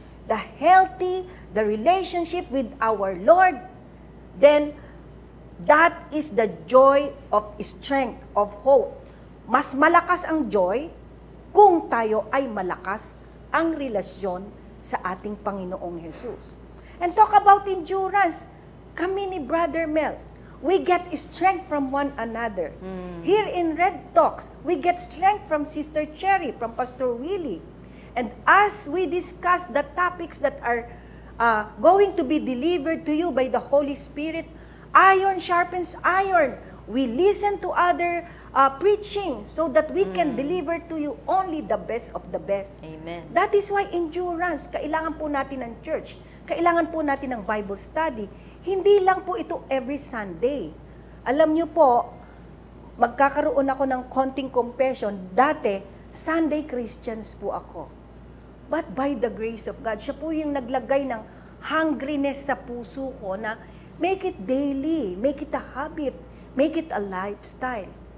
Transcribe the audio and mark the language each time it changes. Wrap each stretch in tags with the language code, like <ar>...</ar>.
<en>The healthy, the relationship with our Lord, then that is the joy of strength, of hope.</en> <tl>Mas malakas ang joy kung tayo ay malakas ang relasyon sa ating Panginoong Jesus.</tl> <en>And talk about endurance,</en> <tl>kami ni</tl> <en>Brother Mel, we get strength from one another. Here in Red Talks, we get strength from Sister Cherry, from Pastor Willie. And as we discuss the topics that are going to be delivered to you by the Holy Spirit, iron sharpens iron. We listen to other preaching so that we can deliver to you only the best of the best. Amen. That is why</en> <tl>endurance, kailangan po natin ng church. Kailangan po natin ng Bible study. Hindi lang po ito every Sunday. Alam niyo po, magkakaroon ako ng konting confession. Dati,</tl> <en>Sunday Christians</en> <tl>po ako.</tl> <en>But by the grace of God,</en> <tl>siya po yung naglagay ng hungriness sa puso ko na</tl> <en>make it daily, make it a habit, make it a lifestyle.</en>